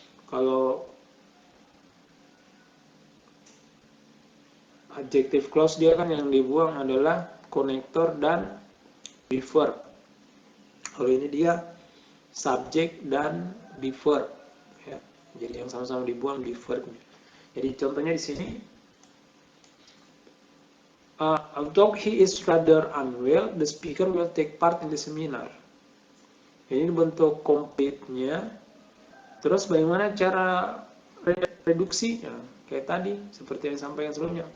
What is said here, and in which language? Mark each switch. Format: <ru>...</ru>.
<id>Kalau adjective clause dia kan yang dibuang adalah konektor dan be verb. Kalau ini dia subjek dan be verb. Ya. Jadi yang sama-sama dibuang be verbnya. Jadi contohnya di sini,</id> <en>although he is rather unwell, the speaker will take part in the seminar.</en> <id>Ini bentuk complete-nya. Terus bagaimana cara reduksi? Ya, kayak tadi, seperti yang disampaikan sebelumnya.</id>